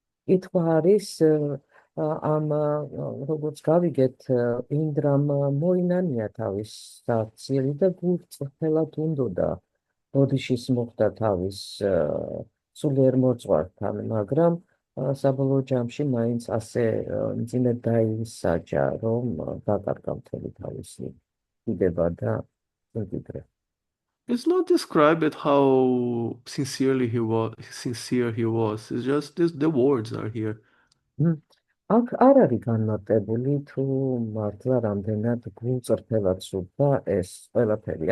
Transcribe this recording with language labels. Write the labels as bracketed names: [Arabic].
[Georgian] ითქვა არის ამ როგორც გავიგეთ ინდრამ მოინანია თავის სარციელი და გულწრფელად უნდოდა ბოდიშის მოხდა თავის სულიერ მოძღვართან, მაგრამ საბოლოო ჯამში მაინც ასე მძიმედ დაისაჯა, რომ დაკარგა მთელი თავისი დიდება და სიმდიდრე. [English] It's not described how sincere he was. It's just the words are here. [Georgian] აქ არ არის განმარტებული თუ მართლა რამდენად გულწრფელად სურდა ეს ყველაფერი.